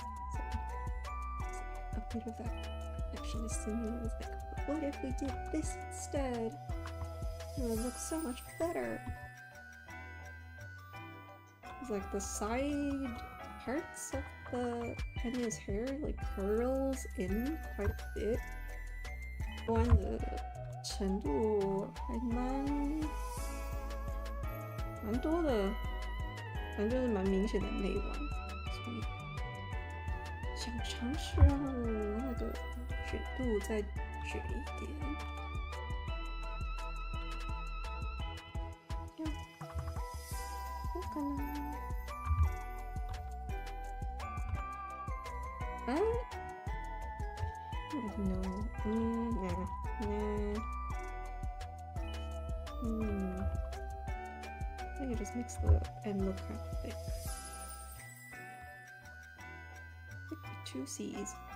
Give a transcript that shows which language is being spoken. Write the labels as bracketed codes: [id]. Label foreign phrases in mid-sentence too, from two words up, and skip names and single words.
[en] So a bit of that perfectionist in me was like, what if we did this instead? It would look so much better. It's like the side parts of the Henya's hair like curls in quite a bit. [zh] 弯的程度还蛮多的，反正就是蛮明显的内弯，所以想尝试让那个卷度再卷一点。 [ja] どうかな？ [en] I don't know. I think it just makes the end look kind of thick. Thick with two C's.